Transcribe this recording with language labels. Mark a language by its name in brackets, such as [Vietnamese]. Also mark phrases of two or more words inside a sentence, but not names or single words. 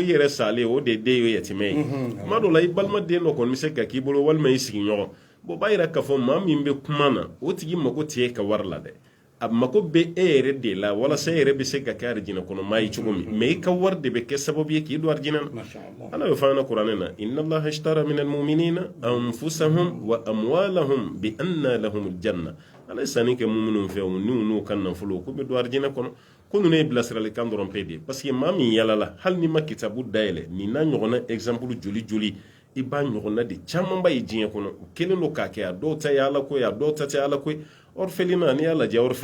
[Bambara] yɛrɛ salen o de den ye yatimɛ ye kuma dɔ la i balimaden dɔ kɔni bɛ se ka k'i bolo walima i sigiɲɔgɔn bon b'a yira k'a fɔ maa min bɛ kuma na o tigi mako t'e ka wari la dɛ a mako bɛ e yɛrɛ de la walasa e yɛrɛ bɛ se ka kɛ arijinɛ kɔnɔ maa ye cogo min mais i ka wari de bɛ kɛ sababu ye k'i don arijinɛ na ala bɛ fɔ an na kuranɛ na [Arabic] إن الله اشترى من المؤمنين أنفسهم وأموالهم بأن لهم الجنة [Bambara] ala ye sanni kɛ muminun fɛ o n'u ka nafolo k'u bɛ don arijinɛ kɔnɔ ko ninnu ye bilasiralikan dɔrɔn pe de ye [French] parce que [Bambara] maa min yalala hali ni ma kitabu dayɛlɛ nin n'a ɲɔgɔnna exemple joli joli i b'a ɲɔgɔnna de camanba ye diɲɛ kɔnɔ u kelen don k'a kɛ a dɔw ta ye ala ko ye a dɔw ta tɛ ala ko ye orphelinat n'i y'a lajɛ